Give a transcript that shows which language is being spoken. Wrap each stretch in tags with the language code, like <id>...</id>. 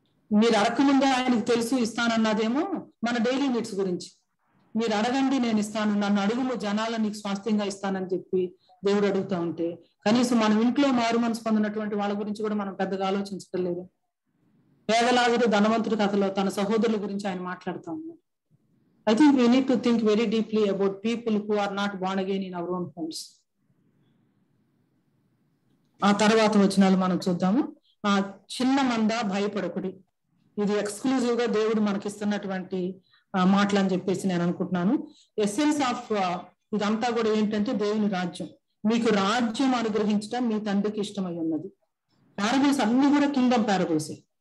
<te>మీరు అడగకముందే ఆయనకు తెలుసు ఇస్తానన్నదేమో మన డైలీ నీడ్స్ గురించి. మీరు అడగండి నేను ఇస్తాను, నన్ను అడుగుము జనాల నీకు స్వాస్థ్యంగా ఇస్తానని చెప్పి దేవుడు అడుగుతూ ఉంటే కనీసం మనం ఇంట్లో మారు మనసు పొందినటువంటి వాళ్ళ గురించి కూడా మనం పెద్దగా ఆలోచించలేదు. పేదలాగుడు ధనవంతుడి కథలో తన సహోదరుల గురించి ఆయన మాట్లాడుతూ ఉన్నారు.</te> <en>I think we need to think very deeply about people who are not born again in our own homes.</en> <te>ఆ తర్వాత వచనాలు మనం చూద్దాము. ఆ చిన్న మంద భయపడకుడి, ఇది ఎక్స్క్లూజివ్ గా దేవుడు మనకిస్తున్నటువంటి మాటలు అని చెప్పేసి నేను అనుకుంటున్నాను.</te> <en>essence of</en> <te>ఇదంతా కూడా ఏంటంటే దేవుని రాజ్యం. మీకు రాజ్యం అనుగ్రహించడం మీ తండ్రికి ఇష్టమై ఉన్నది. పారబుల్స్ అన్ని కూడా కింగ్డమ్ పారబుల్సే.</te>